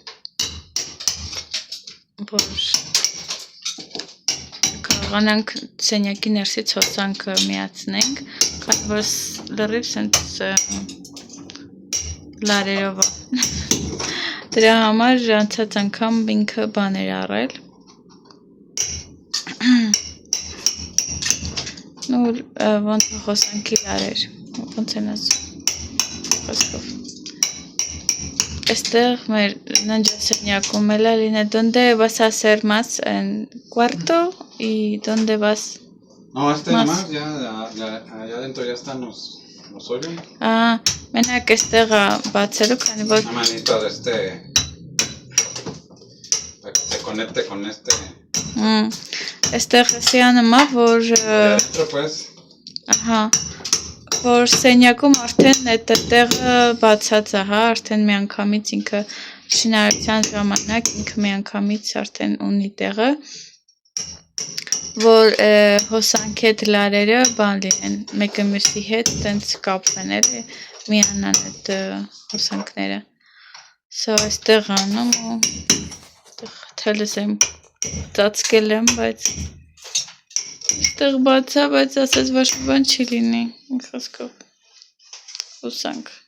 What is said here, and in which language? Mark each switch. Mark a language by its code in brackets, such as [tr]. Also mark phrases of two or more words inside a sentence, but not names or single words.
[hy] որ կարողանանք սենյակի ներսից հոսանքը միացնենք, քանի որ լրիվ սենց լարերով է։ Դրա համար անցած անգամ ինքը բան էր առել։ Նոր ոնց հոսանքի լարեր, ոնց են ասում։ Խոսքով։ Այստեղ մեր ննջասենյակում էլ է լինե, [es] ¿dónde vas a hacer más? ¿En cuarto? ¿Y dónde vas? No, Más. nomás, allá adentro ya están los hoyos. [hy] Մենակ այստեղ բացելու, քանի որ [es] Una manito para que se conecte con este. [hy] այստեղ հսյանում է, որ [es] Y adentro pues. [hy] Ահա, որ սենյակում արդեն այդ տեղը բացած է, հա, արդեն միանգամից ինքը շինարարության ժամանակ ինքը միանգամից արդեն ունի տեղը, որ հոսանքի հետ լարերը բան լինեն, մեկը մյուսի հետ տենց կապվեն էլի, միանան այդ հոսանքները։ Սա այստեղ անում ու թելս եմ ծածկել եմ, բայց այստեղ բաց է, բայց ասես ոչ մի բան չի լինի, խոսքով հոսանք։